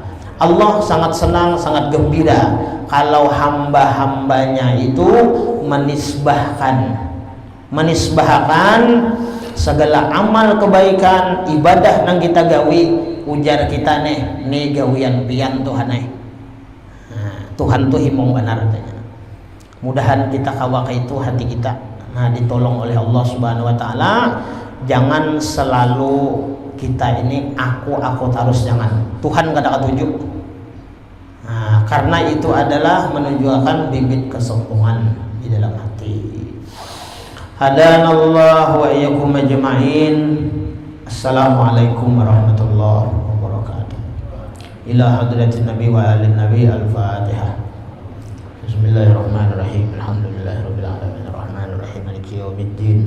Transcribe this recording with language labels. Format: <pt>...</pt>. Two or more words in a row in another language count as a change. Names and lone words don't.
<bjn>Allah sangat senang, sangat gembira kalau hamba-hambanya itu menisbahkan segala amal kebaikan ibadah nang kita gawi, ujar kita nih gawian pian Tuhan nah, Tuhan tuh himong benar tanya. Mudahan kita kawaka itu hati kita ditolong oleh Allah</bjn> <ar>سبحانه وتعالى.</ar> <id>Jangan selalu kita ini aku terus, jangan.</id> <bjn>Tuhan kada ketujuh.</bjn> <id>Nah, karena itu adalah menunjukkan bibit kesombongan di dalam hati.</id> <ar>هدانا الله وإياكم أجمعين. السلام عليكم ورحمة الله وبركاته. إلى حضرة النبي وآل النبي. الفاتحة. بسم الله الرحمن الرحيم. الحمد لله رب العالمين الرحمن الرحيم مالك يوم الدين.</ar>